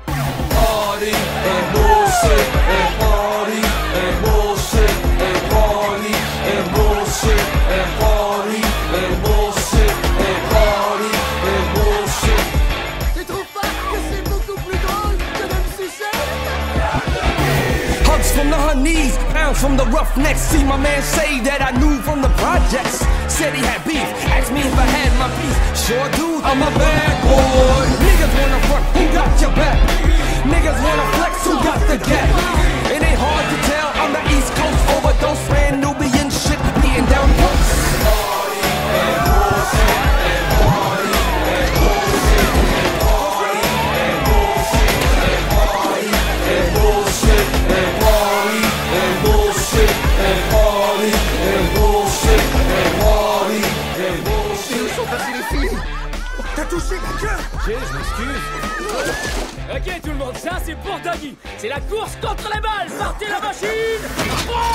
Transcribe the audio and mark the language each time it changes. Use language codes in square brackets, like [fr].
[en] Party and bullshit and party and bullshit and party and bullshit and party and bullshit and party and bullshit. [fr] Tu trouves pas que c'est beaucoup plus drôle que de me sucer? [en] Hugs from the honeys, pounds from the roughnecks. See my man say that I knew from the projects. Said he had beef, asked me if I had my piece. Sure do, I'm a bad boy. Niggas wanna front, who got your back? Niggas wanna flex, who got the gap? It ain't hard to tell, I'm the East Coast overdose, brand Nubian shit, beating down posts. Party and bullshit and party and bullshit and party and bullshit and party and bullshit and party and bullshit and party and bullshit and party and bullshit. [fr] Où sont passées les filles? T'as touché la queue? Je m'excuse. Ok tout le monde, ça c'est pour Doggy. C'est la course contre les balles. Partez la machine.